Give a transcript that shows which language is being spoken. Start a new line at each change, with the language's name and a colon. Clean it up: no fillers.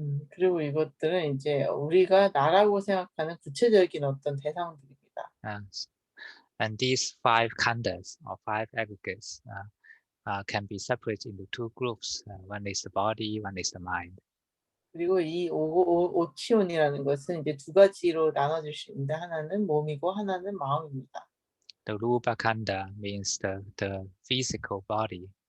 Korean: 그리고 이것들은 이제 우리가 나라고 생각하는 구체적인 어떤 대상들입니다.
English: And these 5 khandhas or 5 aggregates can be separated into 2 groups. One is the body, one is the mind.
Korean: 그리고 이 오치온이라는 것은 이제 2가지로 나눠질 수 있는데 하나는 몸이고 하나는 마음입니다.
English: The rupa khandha means the physical body.